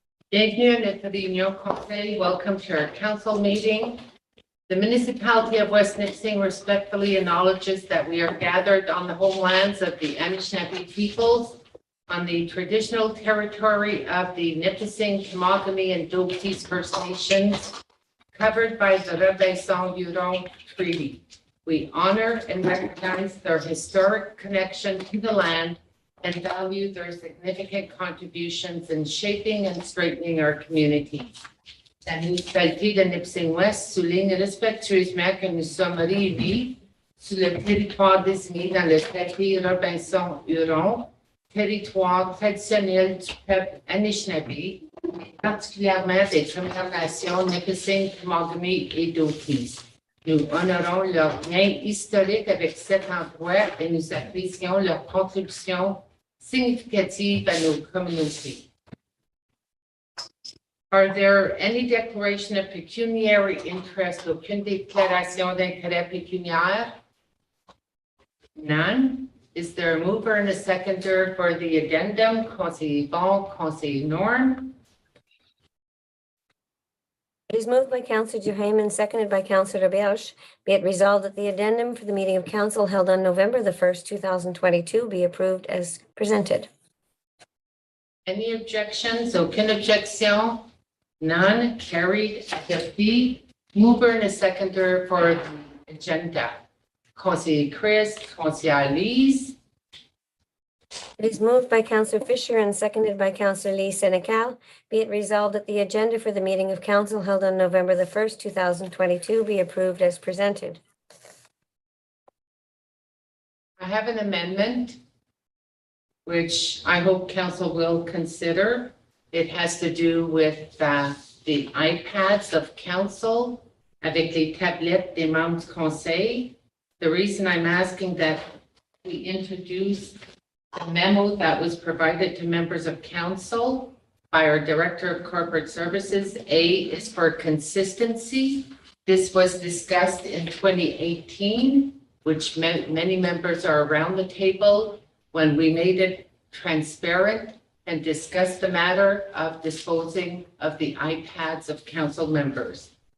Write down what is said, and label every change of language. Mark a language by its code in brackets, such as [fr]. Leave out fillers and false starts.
[fr] Bienvenue à notre réunion conseil. [en] Welcome to our council meeting. The municipality of West Nipissing respectfully acknowledges that we are gathered on the homelands of the Anishinaabe peoples on the traditional territory of the Nipissing, Temagami, and Dopes First Nations covered by the Robinson-Huron Treaty. We honor and recognize their historic connection to the land and value their significant contributions in shaping and strengthening our community. [fr] La municipalité de Nipissing-Ouest souligne respectueusement que nous sommes réunis sur le territoire désigné dans le traité Robinson-Huron, territoire traditionnel du peuple Anishinaabe, particulièrement des Premières Nations Nipissing, Temagami et Dopes. Nous honorons leur lien historique avec cet endroit et nous apprécions leur contribution significative à nos communautés. [en] Are there any declaration of pecuniary interest, aucune déclaration d'intérêt pécuniaire? None. Is there a mover and a seconder for the addendum? [fr] Conseiller Bon, Conseiller Norm. [en] It is moved by Councillor Duhayman and seconded by Councillor Belge. Be it resolved that the addendum for the meeting of council held on November the 1st, 2022 be approved as presented. Any objections? [fr] Aucune objection? [en] None. Carried. [fr] Adopté. [en] Mover and a seconder for the agenda. Conseiller Chris, Conseiller Lise. It is moved by Councillor Fisher and seconded by Councillor Lee Senecal. Be it resolved that the agenda for the meeting of council held on November the 1st, 2022 be approved as presented. I have an amendment, which I hope council will consider. It has to do with the iPads of council [fr] avec les tablettes des membres du conseil. [en] The reason I'm asking that we introduce the memo that was provided to members of council by our Director of Corporate Services, A, is for consistency. This was discussed in 2018, which many members are around the table when we made it transparent and discussed the matter of disposing of the iPads of council members.